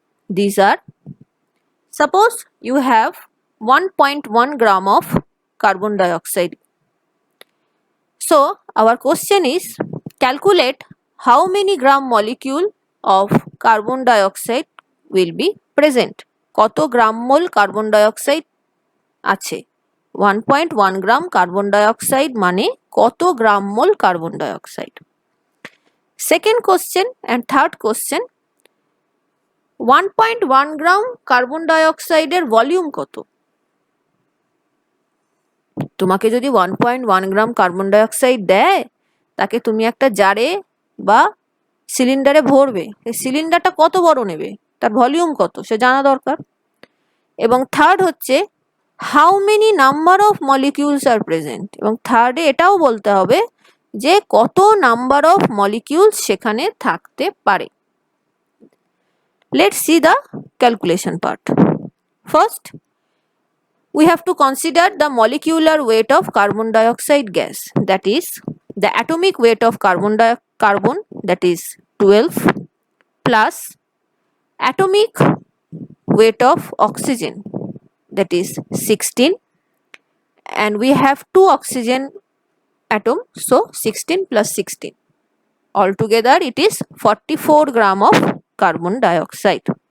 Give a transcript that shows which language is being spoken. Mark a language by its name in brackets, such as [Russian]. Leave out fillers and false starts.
[English] These are, suppose you have 1.1 gram of carbon dioxide. So our question is, calculate how many gram molecule of carbon dioxide will be present. [Bangla] কত গ্রাম মোল carbon dioxide আছে, 1.1 গ্রাম carbon dioxide মানে কত গ্রাম মোল carbon dioxide. [English] second question and third question, [Bangla] 1.1 gram carbon ডাইঅক্সাইডের volume কত? তোমাকে যদি 1.1 গ্রাম carbon dioxide দেয়, তাকে তুমি একটা জারে বা সিলিন্ডারে ভরবে, এই সিলিন্ডারটা কত বড় নেবে, তার ভলিউম কত সে জানা দরকার। এবং থার্ড হচ্ছে, [English] how many number of molecules are present, [Bangla] এবং থার্ডে এটাও বলতে হবে যে কত নাম্বার অফ মলিকিউলস সেখানে থাকতে পারে। [English] Let's see the calculation part. First we have to consider the molecular weight of carbon dioxide gas, that is the atomic weight of carbon, that is 12, plus atomic weight of oxygen, that is 16, and we have 2 oxygen atom, so 16 plus 16, altogether it is 44 gram of carbon dioxide.